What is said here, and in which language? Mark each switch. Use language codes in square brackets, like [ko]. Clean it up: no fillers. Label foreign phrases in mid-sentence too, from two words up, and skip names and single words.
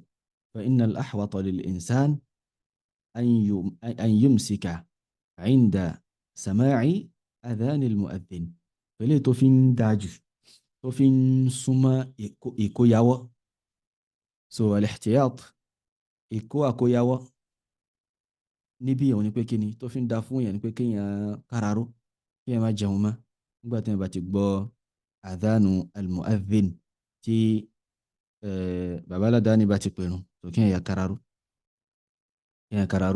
[ar] فإن الأحوط للإنسان أن يمسك عند سماع أذان المؤذن, [yo] pẹ̀lú tó fi ń dájú tó fi ń súnmọ́ ìkóyawọ́. So al-ihtiyat, ìkó àkóyawọ́ níbí òun ni pé kíni tó fi ń da fún èèyàn ni pé kéèyàn káraró, kéèyàn má jẹun mọ́ nígbà tí wọ́n bá ti gbọ́ [ar] أذان المؤذن [yo] tí bàbá aládàáni bá ti pèrún, tó kéèyàn yà káraró, kéèyàn káraró.